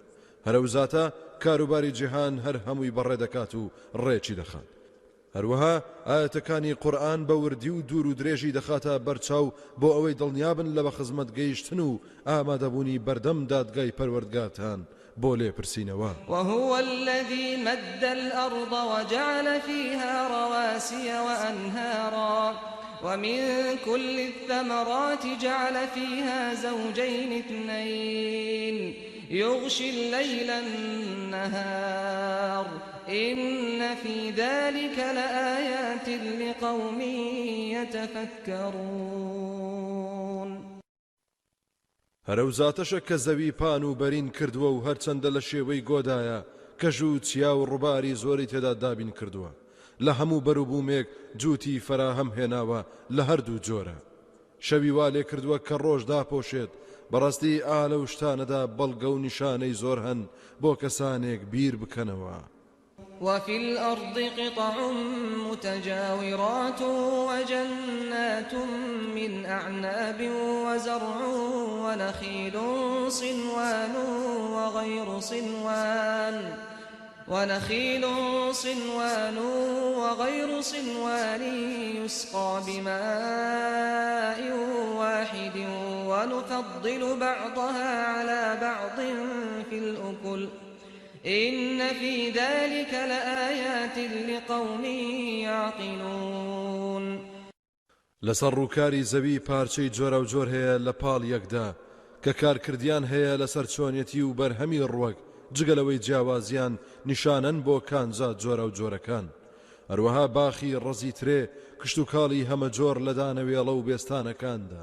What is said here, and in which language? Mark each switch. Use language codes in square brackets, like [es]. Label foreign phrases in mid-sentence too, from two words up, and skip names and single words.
[ckb] هەرەوزاتە کاروباری جیهان هەر هەمووی بەڕێ دەکات و ڕێکی دەخات. هەروەها ئاەتەکانی قورئان بە وردی و دوور و درێژی دەخاتە بەرچاو بۆ ئەوەی دڵنیابن لە بەخزمەت گەیشتن و ئامادەبوونی بەردەم دادگای پەروەردگارتان بۆ لێپرسینەوە. [ar] وهو الذي مد الأرض وجعل فيها رواسي وأنهارا ومن كل الثمرات جعل فيها زوجين اثنين يغشي الليل النهار إن في ذلك لآيات لقوم يتفكرون. [ckb] هەرەوزاتەشە کە زەوی پان و بەرین کردووە و هەرچەندە لە شێوەی گۆدایە کەژ و چیا و ڕووباری زۆری تێدا دابین کردووە. لە هەموو بەروبوومێک جووتی فەراهەم هێناوە لە هەردوو جۆرە. شەوی وا لێ کردووە کە ڕۆژ داپۆشێت. بەڕاستی ئالە و شتانەدا بەڵگە و نیشانەی زۆر هەن بۆ کەسانێک بیر بکەنەوە. [ar] وفي الأرض قطع متجاورات وجنات من أعناب وزرع ونخيل صنوان وغير صنوان يسقى بماء واحد ونفضل بعضها على بعض في الأكل إن في ذلك لآيات لقوم يعقلون. [ckb] لەسەر ڕووکاری زەوی پارچەی جۆرە و جۆر هەیە لە پاڵ یەکدا کە کارکردیان هەیە لەسەر چۆنیەتی و بەرهەمی ڕووەک جگەلەوەی جیاوازیان نیشانەن بۆ کانجا جۆرە و جۆرەکان. هەروەها باخی ڕەزی ترێ کشت و کاڵی هەمە جۆر لە دانەوێڵە و بێستانەکاندا.